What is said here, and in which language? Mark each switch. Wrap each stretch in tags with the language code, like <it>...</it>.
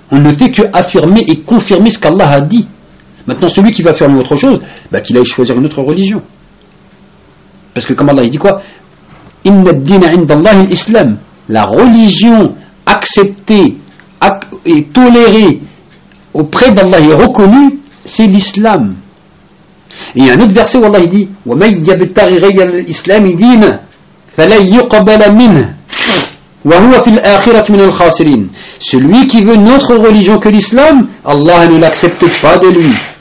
<fr>On ne fait que affirmer et confirmer ce qu'Allah a dit. Maintenant, celui qui va affirmer autre chose, bah, qu'il aille choisir une autre religion. Parce que comme Allah il dit quoi ?</fr> <ar>Inna ad-dina 'inda Allah al-Islam.</ar> <fr>La religion accepté, toléré auprès d'Allah et reconnu, c'est l'islam. Et un autre verset où Allah dit</fr> <ar>وَمَنْ يَبْتَغِيْغَيْا الْإِسْلَامِ دِينَ فَلَا يُقَبَلَ مِنْهَ وَهُوَ فِي الْآخِرَةِ مِنَ الْخَاسِرِينَ.</ar> <fr>Celui qui veut notre religion que l'islam, Allah ne l'accepte pas de lui.</fr>